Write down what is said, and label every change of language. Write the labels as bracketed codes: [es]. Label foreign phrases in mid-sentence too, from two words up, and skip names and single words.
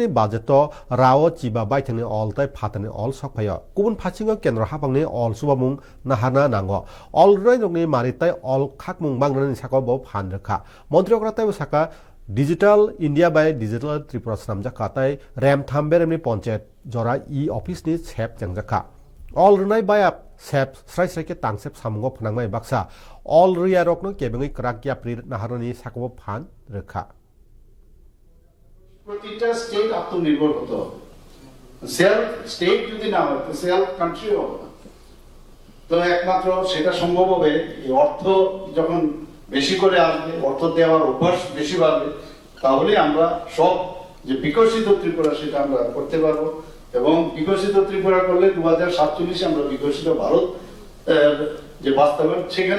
[trp] बाजेट राव चिबा बाइथांनि अलताय फातानि अल सकफाय गुबुन फाचिङो केन्द्र हापांनि अल सुबामुं नाहारना नांगो अल रैनगनि मारिताय अल खाकमुं बांग्रानि साका बो फानरखा मन्त्रिकरा ताय साका डिजिटल इंडिया बाय डिजिटल त्रिपुरा सामजाखा ताय रेम थामबेरेमनि पंचायत जरा ई ऑफिसनि सेप जंजाखा अल रनाय बाया सेप स्राय स्रायके तांसेप सामुंगो फनांमाय बाक्सा अल रिया रकनो केबेङै क्राकिया प्रि नाहारनि साकाबो फान रखा [bn] প্রতিটা স্টেট আত্মনির্ভর হতে হবে [en] self state [bn] যদি না হয় তো [en] self country [bn] হবে না তো একমাত্র সেটা সম্ভব হবে এই অর্থ যখন বেশি করে আসবে অর্থ দেওয়ার অভ্যাস বেশি বাড়বে তাহলে আমরা সব যে বিকশিত ত্রিপুরা সেটা আমরা করতে পারবো এবং বিকশিত ত্রিপুরা করলে 2047 আমরা বিকশিত ভারত যে বাস্তবায়ন সেখানে